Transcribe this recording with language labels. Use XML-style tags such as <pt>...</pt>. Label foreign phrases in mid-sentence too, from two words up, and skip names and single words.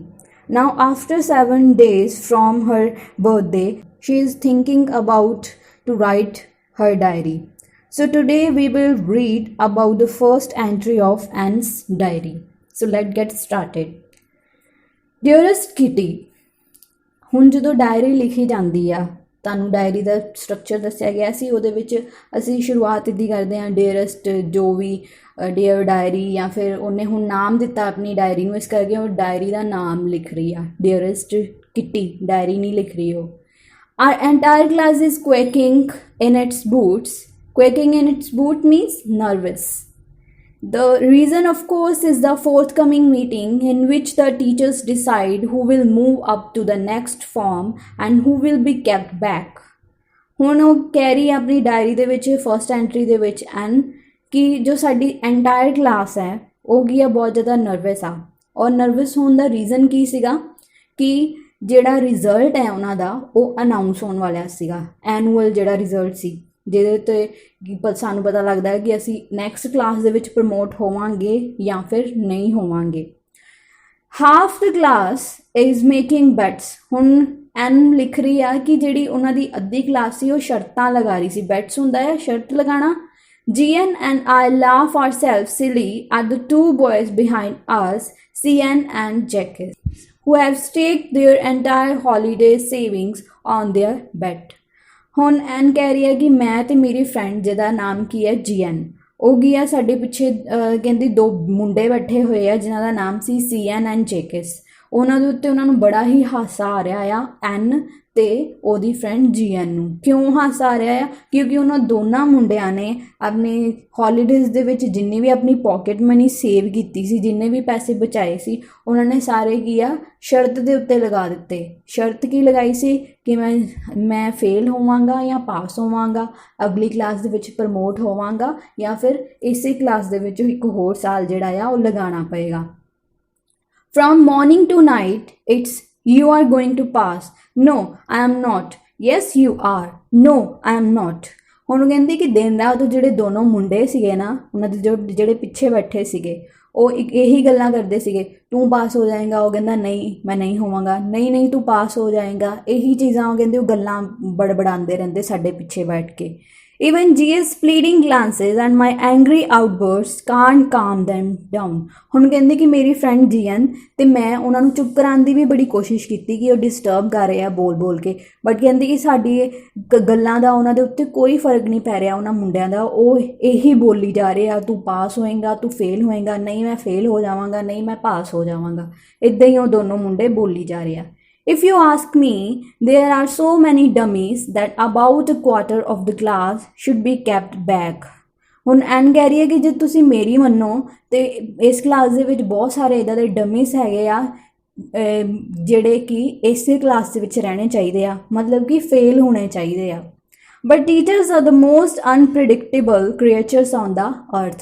<en>Now, after 7 days from her birthday, she is thinking about to write her diary. So today we will read about the first entry of Anne's diary. So let's get started. Dearest Kitty,</en> <pa>ਹੁਣ ਜਦੋਂ ਡਾਇਰੀ ਲਿਖੀ ਜਾਂਦੀ ਆ ਤੁਹਾਨੂੰ ਡਾਇਰੀ ਦਾ ਸਟਰਕਚਰ ਦੱਸਿਆ ਗਿਆ ਸੀ। ਉਹਦੇ ਵਿੱਚ ਅਸੀਂ ਸ਼ੁਰੂਆਤ ਇੱਦਾਂ ਕਰਦੇ ਹਾਂ ਡੇਅਰੈਸਟ ਜੋ ਵੀ</pa> <en>dear diary</en> <pa>ਜਾਂ ਫਿਰ ਉਹਨੇ ਹੁਣ ਨਾਮ ਦਿੱਤਾ ਆਪਣੀ ਡਾਇਰੀ ਨੂੰ, ਇਸ ਕਰਕੇ ਉਹ ਡਾਇਰੀ ਦਾ ਨਾਮ ਲਿਖ ਰਹੀ ਆ ਡੇਅਰੈਸਟ ਕਿੱਟੀ, ਡਾਇਰੀ ਨਹੀਂ ਲਿਖ ਰਹੀ ਉਹ।</pa> <en>Our entire class is quaking in its boots. Quaking in its boot means nervous. The reason, of course, is the forthcoming meeting in which the teachers decide who will move up to the next form and who will be kept back.</en> <pa>ਹੁਣ ਉਹ ਕਹਿ ਰਹੀ ਆਪਣੀ ਡਾਇਰੀ ਦੇ ਵਿੱਚ</pa> <en>first entry</en> <pa>ਦੇ ਵਿੱਚ ਐਨ ਕਿ ਜੋ ਸਾਡੀ</pa> <en>entire class</en> <pa>ਹੈ ਉਹ ਕੀ ਆ ਬਹੁਤ ਜ਼ਿਆਦਾ ਨਰਵਸ ਆ। ਔਰ ਨਰਵਸ ਹੋਣ ਦਾ ਰੀਜ਼ਨ ਕੀ ਸੀਗਾ ਕਿ ਜਿਹੜਾ ਰਿਜ਼ਲਟ ਹੈ ਉਹਨਾਂ ਦਾ ਉਹ ਅਨਾਊਂਸ ਹੋਣ ਵਾਲਾ ਸੀਗਾ, ਐਨੂਅਲ ਜਿਹੜਾ ਰਿਜ਼ਲਟ ਸੀ ਜਿਹਦੇ ਉੱਤੇ ਸਾਨੂੰ ਪਤਾ ਲੱਗਦਾ ਹੈ ਕਿ ਅਸੀਂ</pa> <en>next class</en> <pa>ਦੇ ਵਿੱਚ ਪ੍ਰਮੋਟ ਹੋਵਾਂਗੇ ਜਾਂ ਫਿਰ ਨਹੀਂ ਹੋਵਾਂਗੇ।</pa> <en>Half the class is making bets.</en> <pa>ਹੁਣ ਐਨ ਲਿਖ ਰਹੀ ਆ ਕਿ ਜਿਹੜੀ ਉਹਨਾਂ ਦੀ ਅੱਧੀ ਕਲਾਸ ਸੀ ਉਹ ਸ਼ਰਤਾਂ ਲਗਾ ਰਹੀ ਸੀ। ਬੈਟਸ ਹੁੰਦਾ ਹੈ ਸ਼ਰਤ ਲਗਾਉਣਾ।</pa> <en>Gian and I laugh ourselves silly at the two boys behind us, Cian and Jacques, who have staked their entire holiday savings on their bet.</en> <pa>ਹੁਣ ਐਨ ਕਹਿ ਰਹੀ ਹੈ ਕਿ ਮੈਂ ਅਤੇ ਮੇਰੀ ਫਰੈਂਡ ਜਿਹਦਾ ਨਾਮ ਕੀ ਹੈ ਜੀਐਨ, ਉਹ ਕੀ ਆ ਸਾਡੇ ਪਿੱਛੇ ਕਹਿੰਦੀ ਦੋ ਮੁੰਡੇ ਬੈਠੇ ਹੋਏ ਆ ਜਿਨ੍ਹਾਂ ਦਾ ਨਾਮ ਸੀ ਸੀਐਨ ਐਂਡ ਜੇਕਿਸ। ਉਹਨਾਂ ਦੇ ਉੱਤੇ ਉਹਨਾਂ ਨੂੰ ਬੜਾ ਹੀ ਹਾਸਾ ਆ ਰਿਹਾ ਆ ਐਨ ਅਤੇ ਉਹਦੀ ਫਰੈਂਡ ਜੀਐਨ ਨੂੰ। ਕਿਉਂ ਹਾਸਾ ਆ ਰਿਹਾ ਆ? ਕਿਉਂਕਿ ਉਹਨਾਂ ਦੋਨਾਂ ਮੁੰਡਿਆਂ ਨੇ ਆਪਣੇ ਹੌਲੀਡੇਜ਼ ਦੇ ਵਿੱਚ ਜਿੰਨੀ ਵੀ ਆਪਣੀ</pa> <en>pocket money save</en> <pa>ਕੀਤੀ ਸੀ, ਜਿੰਨੇ ਵੀ ਪੈਸੇ ਬਚਾਏ ਸੀ, ਉਹਨਾਂ ਨੇ ਸਾਰੇ ਕੀ ਆ ਸ਼ਰਤ ਦੇ ਉੱਤੇ ਲਗਾ ਦਿੱਤੇ। ਸ਼ਰਤ ਕੀ ਲਗਾਈ ਸੀ ਕਿ ਮੈਂ ਫੇਲ ਹੋਵਾਂਗਾ ਜਾਂ ਪਾਸ ਹੋਵਾਂਗਾ, ਅਗਲੀ ਕਲਾਸ ਦੇ ਵਿੱਚ ਪ੍ਰਮੋਟ ਹੋਵਾਂਗਾ ਜਾਂ ਫਿਰ ਇਸੇ ਕਲਾਸ ਦੇ ਵਿੱਚ ਇੱਕ ਹੋਰ ਸਾਲ ਜਿਹੜਾ ਆ ਉਹ ਲਗਾਉਣਾ ਪਏਗਾ।</pa> <en>From morning to night, it's you are going to pass. No, I am not. Yes, you are. No, I am not.</en> <pa>ਹੁਣ ਕਹਿੰਦੀ ਕਿ ਦਿਨ ਰਾਤ ਜਿਹੜੇ ਦੋਨੋਂ ਮੁੰਡੇ ਸੀਗੇ ਨਾ, ਉਹਨਾਂ ਦੇ ਜਿਹੜੇ ਪਿੱਛੇ ਬੈਠੇ ਸੀਗੇ, ਉਹ ਇਹੀ ਗੱਲਾਂ ਕਰਦੇ ਸੀਗੇ, ਤੂੰ ਪਾਸ ਹੋ ਜਾਏਗਾ। ਉਹ ਕਹਿੰਦਾ ਨਹੀਂ ਮੈਂ ਨਹੀਂ ਹੋਵਾਂਗਾ, ਨਹੀਂ ਨਹੀਂ ਤੂੰ ਪਾਸ ਹੋ ਜਾਏਗਾ। ਇਹੀ ਚੀਜ਼ਾਂ ਉਹ ਕਹਿੰਦੇ ਉਹ ਗੱਲਾਂ ਬੜਬੜਾਉਂਦੇ ਰਹਿੰਦੇ ਸਾਡੇ ਪਿੱਛੇ ਬੈਠ ਕੇ।</pa> <en>Even G's pleading glances and my angry outbursts can't calm them down.</en> <pa>ਹੁਣ ਕਹਿੰਦੇ ਕਿ ਮੇਰੀ ਫਰੈਂਡ ਜੀਐਨ ਅਤੇ ਮੈਂ ਉਹਨਾਂ ਨੂੰ ਚੁੱਪ ਕਰਾਉਣ ਦੀ ਵੀ ਬੜੀ ਕੋਸ਼ਿਸ਼ ਕੀਤੀ ਕਿ ਉਹ ਡਿਸਟਰਬ ਕਰ ਰਹੇ ਆ ਬੋਲ ਕੇ, ਬਟ ਕਹਿੰਦੇ ਕਿ ਸਾਡੀ ਗੱਲਾਂ ਦਾ ਉਹਨਾਂ ਦੇ ਉੱਤੇ ਕੋਈ ਫਰਕ ਨਹੀਂ ਪੈ ਰਿਹਾ ਉਹਨਾਂ ਮੁੰਡਿਆਂ ਦਾ। ਉਹ ਇਹੀ ਬੋਲੀ ਜਾ ਰਹੇ ਆ, ਤੂੰ ਪਾਸ ਹੋਏਗਾ, ਤੂੰ ਫੇਲ ਹੋਏਗਾ, ਨਹੀਂ ਮੈਂ ਫੇਲ ਹੋ ਜਾਵਾਂਗਾ, ਨਹੀਂ ਮੈਂ ਪਾਸ ਹੋ ਜਾਵਾਂਗਾ। ਇੱਦਾਂ ਹੀ ਉਹ ਦੋਨੋਂ ਮੁੰਡੇ ਬੋਲੀ ਜਾ ਰਹੇ ਆ।</pa> <en>If you ask me, there are so many dummies that about a quarter of the class should be kept back.</en> <pa>ਹੁਣ ਐਨ ਕਹਿ ਰਹੀ ਹੈ ਕਿ ਜੇ ਤੁਸੀਂ ਮੇਰੀ ਮੰਨੋ ਤੇ ਇਸ ਕਲਾਸ ਦੇ ਵਿੱਚ ਬਹੁਤ ਸਾਰੇ ਇੱਦਾਂ ਦੇ ਡਮੀਸ ਹੈਗੇ ਆ ਜਿਹੜੇ ਕਿ ਇਸੇ ਕਲਾਸ ਦੇ ਵਿੱਚ ਰਹਿਣੇ ਚਾਹੀਦੇ ਆ, ਮਤਲਬ ਕਿ ਫੇਲ ਹੋਣੇ ਚਾਹੀਦੇ ਆ।</pa> <en>But teachers are the most unpredictable creatures on the earth.</en>